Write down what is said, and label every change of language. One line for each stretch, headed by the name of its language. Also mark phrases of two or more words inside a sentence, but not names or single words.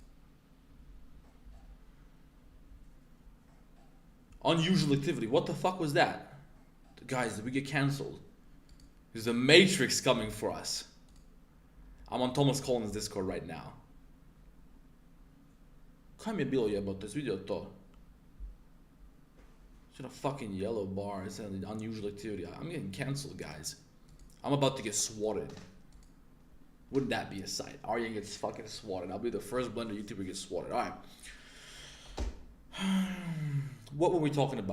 English: Unusual activity. What the fuck was that? Guys, did we get canceled? There's a matrix coming for us. I'm on Thomas Collins' Discord right now.
Croatian: Kaj mi je bilo jebote, jesi vidio to?
English: It's in a fucking yellow bar. It's an unusual activity. I'm getting canceled, guys. I'm about to get swatted. Wouldn't that be a sight? Aryan gets fucking swatted. I'll be the first Blender YouTuber to get swatted. Alright. What were we talking about?